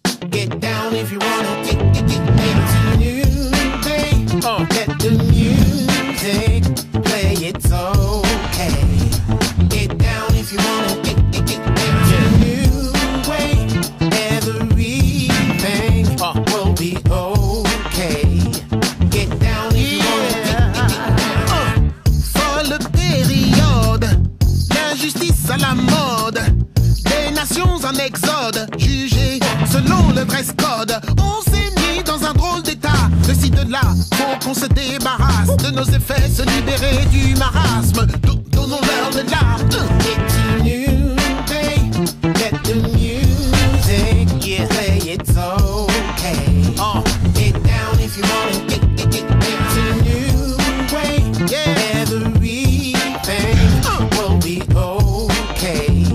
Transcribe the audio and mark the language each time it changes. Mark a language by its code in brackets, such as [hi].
[en] Get down if you wanna get down. New day, let the music play. It's okay. Get down if you wanna get down. New way, everything will be okay. Get down if you wanna get down. [fr] Folle période, l'injustice à la mode. Des nations en exode, jugées selon le dress code. On s'est mis dans un drôle d'état. De ci, de là, faut qu'on se débarrasse de nos effets, se libérer du marasme. Donnons-leur de l'art. [en] It's a new day, let the music play. It's okay. Get down if you wanna get down. It's a new way, everything will be okay.